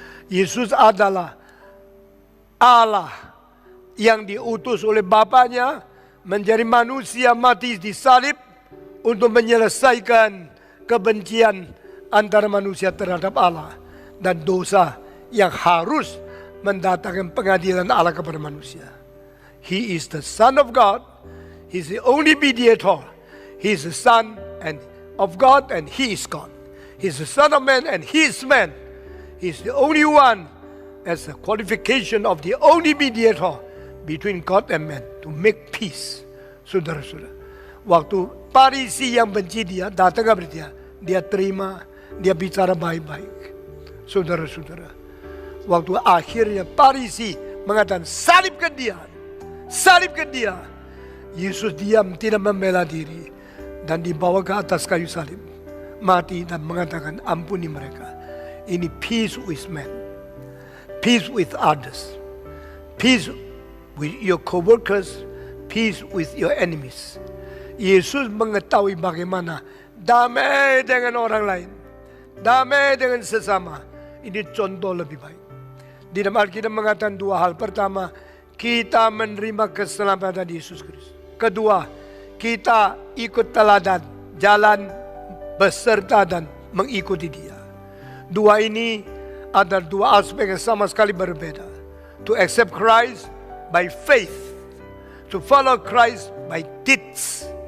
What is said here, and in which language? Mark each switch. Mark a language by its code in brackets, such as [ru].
[id] Yesus adalah Allah yang diutus oleh Bapaknya menjadi manusia, mati di salib untuk menyelesaikan kebencian antara manusia terhadap Allah dan dosa yang harus mendatangkan pengadilan Allah kepada manusia. [en] He is the Son of God. He is the only mediator. He is the Son of God and He is God. He is the Son of Man and He is man. He is the only one as a qualification of the only mediator between God and man to make peace. [id] Saudara-saudara, waktu Farisi yang benci dia datang kepada dia, dia terima, dia bicara baik-baik. Saudara-saudara, waktu akhirnya Farisi mengatakan salibkan dia, Yesus diam, tidak membela diri dan dibawa ke atas kayu salib, mati dan mengatakan ampuni mereka. Ini [en] peace with men, peace with others, peace with your co-workers, peace with your enemies. [id] Yesus mengetahui bagaimana damai dengan orang lain, damai dengan sesama. Ini contoh lebih baik. Di dalam Alkitab mengatakan dua hal. Pertama, kita menerima keselamatan Yesus Kristus. Kedua, kita ikut teladan, jalan beserta dan mengikuti Dia. Dua ini adalah dua aspek yang sama sekali berbeda. [en] To accept Christ by faith, to follow Christ by deeds.